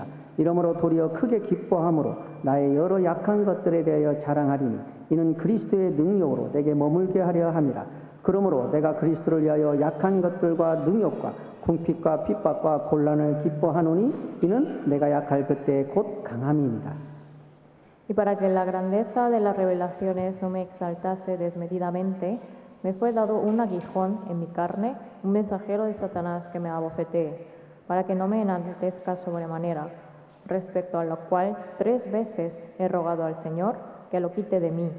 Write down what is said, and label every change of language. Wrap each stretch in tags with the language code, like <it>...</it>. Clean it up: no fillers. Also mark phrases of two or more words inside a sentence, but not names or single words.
<ko>이러므로 도리어 크게 기뻐함으로 나의 여러 약한 것들에 대하여 자랑하리니 이는 그리스도의 능력으로 내게 머물게 하려 함이라. 그러므로 내가 그리스도를 위하여 약한 것들과 능력과 궁핍과 핍박과 곤란을 기뻐하노니 이는 내가 약할 그때 곧 강함이니라.</ko> <es>Y para que la grandeza de las revelaciones no me exaltase desmedidamente, me fue dado un aguijón en mi carne, un mensajero de Satanás que me abofetee, para que no me enaltezca sobremanera, respecto a lo cual 3 veces he rogado al Señor que lo quite de mí.</es>